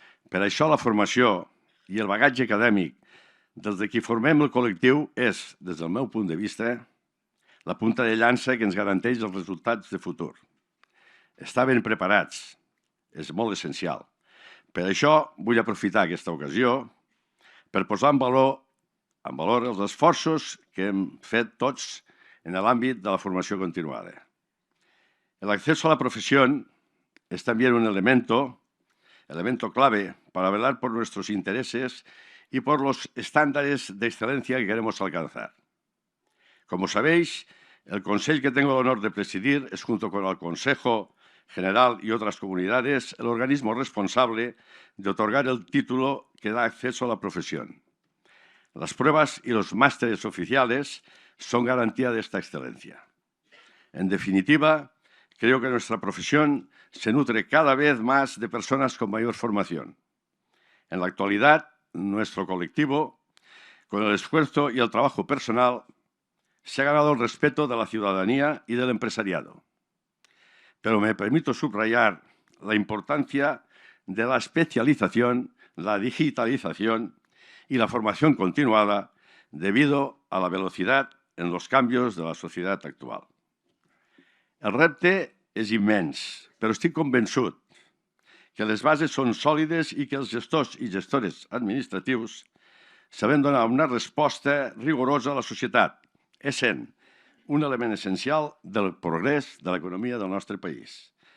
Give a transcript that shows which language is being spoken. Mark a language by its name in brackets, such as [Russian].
[Catalan] Per això la formació i el bagatge acadèmic dels de qui formem el col·lectiu és, des del meu punt de vista, la punta de llança que ens garanteix els resultats de futur. Estar ben preparats és molt essencial. Per això vull aprofitar aquesta ocasió per posar en valor els esforços que hem fet tots en l'àmbit de la formació continuada. [Spanish] El acceso a la profesión es también un elemento clave para velar por nuestros intereses y por los estándares de excelencia que queremos alcanzar. Como sabéis, el Consell que tengo el honor de presidir es, junto con el Consejo General y otras comunidades, el organismo responsable de otorgar el título que da acceso a la profesión. Las pruebas y los másteres oficiales son garantía de esta excelencia. En definitiva, creo que nuestra profesión se nutre cada vez más de personas con mayor formación. En la actualidad, nuestro colectivo, con el esfuerzo y el trabajo personal, se ha ganado el respeto de la ciudadanía y del empresariado. Pero me permito subrayar la importancia de la especialización, la digitalización y la formación continuada debido a la velocidad en los cambios de la societat actual. [Catalan] El repte és immens, però estic convençut que les bases són sòlides i que els gestors i gestores administratius sabem donar una resposta rigorosa a la societat, essent un element essencial del progrés de l'economia del nostre país.